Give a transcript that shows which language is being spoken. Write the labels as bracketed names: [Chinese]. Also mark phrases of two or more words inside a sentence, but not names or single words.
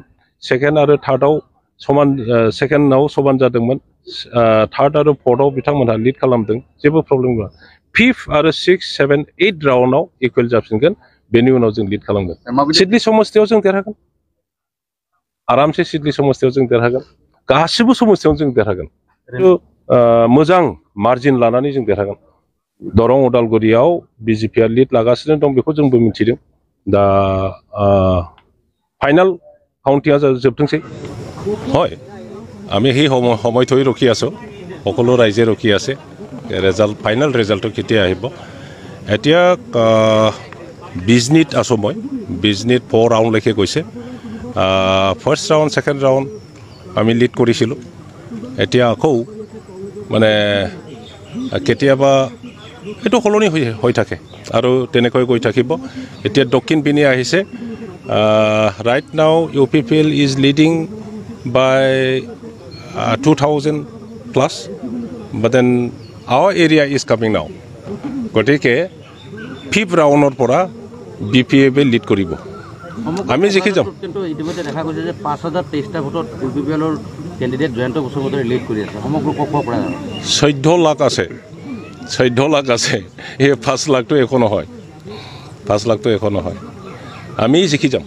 [Bodo] सेकेन्ड आरो थार्डआव समान सेकेन्डआव समान जादोंमोन थार्ड आरो फोर्थआव बिथांमोनहा लिड खालामदों जेबो प्रब्लेम गैया फिफ्थ आरो 6, 7, 8 राउन्डआव इकुवेल जाफिनगोन बेनि उनाव जों लिड खालामगोन सिडली समस्तियाव जों देरहागोन आरामसे सिडली समस्तियाव जों देरहागोन गासिबो समस्तियाव जों देरहागोन मोजां मार्जिन लानानै जों देरहागोन दरं उदालगुरियाव बिजेपिआ लिड लागासिनो दं बेखौ जोंबो मिन्थिदों दा फाइनाल काउन्टिंआ जोबथोंसै [Assamese] হয় আমি সেই সময় থৈ ৰখি আছোঁ সকলো ৰাইজে ৰখি আছে ৰেজাল্ট ফাইনেল ৰেজাল্টটো কেতিয়া আহিব এতিয়া 20 মিনিট আছোঁ মই 20 মিনিট 4 ৰাউণ্ডলৈকে গৈছে [English] first round second round [Assamese] আমি লিড কৰিছিলোঁ এতিয়া আকৌ মানে কেতিয়াবা এইটো সলনি হৈ থাকে আৰু তেনেকৈ গৈ থাকিব এতিয়া দক্ষিণ পিনে আহিছে [English] right now UPPL is leading by 2000 plus but then our area is coming now [Assamese] গতিকে [English] fifth round [Assamese] পৰা বিপিএফে লিড কৰিব আমি জিকি যাম কিন্তু ইতিমধ্যে দেখা গৈছে যে 5023টা ভোটত ইউপিপিএলৰ কেণ্ডিডেট জয়ন্ত বসুমতাৰী লিড কৰি আছে সমগ্ৰ কক্ষৰ পৰা 14 লাখ আছে এই 5 লাখটো একো নহয় 5 লাখটো একো নহয় আমি জিকি যাম